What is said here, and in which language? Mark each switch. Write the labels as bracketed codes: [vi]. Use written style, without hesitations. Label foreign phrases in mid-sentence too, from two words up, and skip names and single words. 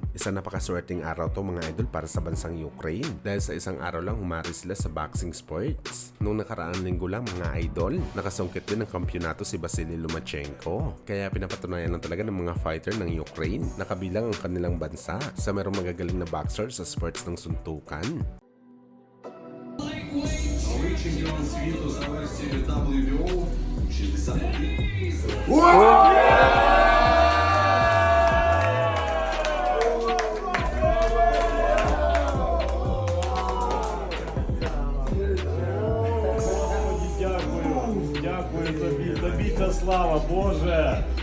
[tl] Isang napakaswerteng araw to mga idol para sa bansang Ukraine dahil sa isang araw lang humari sila sa boxing sports. Nung nakaraang linggo lang mga idol, nakasungkit din ng kampyonato si Vasily Lomachenko. Kaya pinapatunayan lang talaga ng mga fighter ng Ukraine na kabilang ang kanilang bansa sa merong magagaling na boxer sa sports ng suntukan. [uk] Новий чемпіон світу за версією WBO 63. Дякую тобі ця слава, Боже!